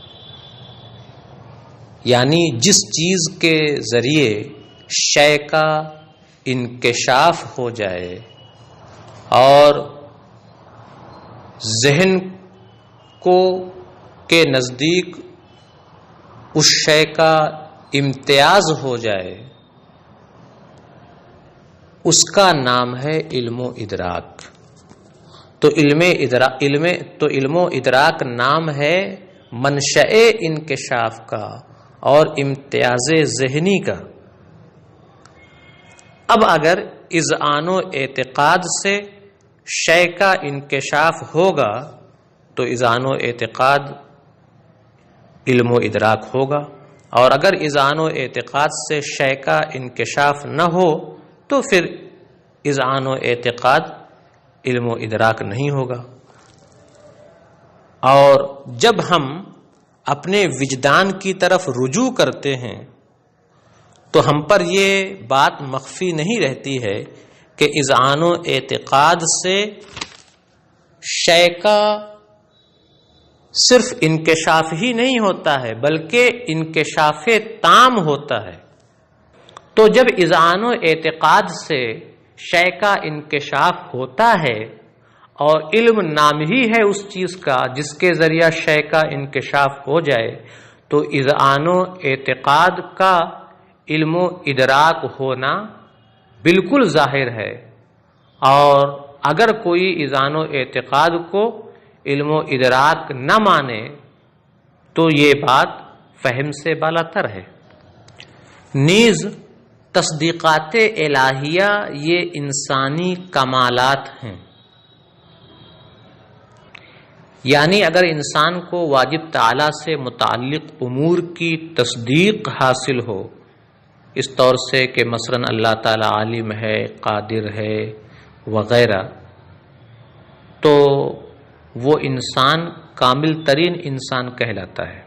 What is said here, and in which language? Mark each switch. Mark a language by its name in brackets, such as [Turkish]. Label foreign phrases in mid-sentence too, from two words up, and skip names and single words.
[Urdu] یعنی جس چیز کے ذریعے شے کا انکشاف ہو جائے اور ذہن کے نزدیک اس شے کا امتیاز ہو جائے، اس کا نام ہے علم و ادراک۔ تو علم و ادراک نام ہے منشأ انکشاف کا اور امتیاز ذہنی کا۔ اب اگر اذعان و اعتقاد سے شے کا انکشاف ہوگا تو اذعان و اعتقاد علم و ادراک ہوگا، اور اگر اذعان و اعتقاد سے شے کا انکشاف نہ ہو تو پھر اذعان و اعتقاد علم و ادراک نہیں ہوگا۔ اور جب ہم اپنے وجدان کی طرف رجوع کرتے ہیں تو ہم پر یہ بات مخفی نہیں رہتی ہے کہ اذعان و اعتقاد سے شے کا صرف انکشاف ہی نہیں ہوتا ہے بلکہ انکشاف تام ہوتا ہے۔ تو جب اذعان و اعتقاد سے شے کا انکشاف ہوتا ہے اور علم نام ہی ہے اس چیز کا جس کے ذریعہ شے کا انکشاف ہو جائے، تو اذعان و اعتقاد کا علم و ادراک ہونا بالکل ظاہر ہے۔ اور اگر کوئی اذعان و اعتقاد کو علم و ادراک نہ مانے تو یہ بات فہم سے بالاتر ہے۔ نیز تصدیقات الہیہ یہ انسانی کمالات ہیں، یعنی اگر انسان کو واجب تعالی سے متعلق امور کی تصدیق حاصل ہو، اس طور سے کہ مثلا اللہ تعالی عالم ہے، قادر ہے وغیرہ، تو وہ انسان کامل ترین انسان کہلاتا ہے۔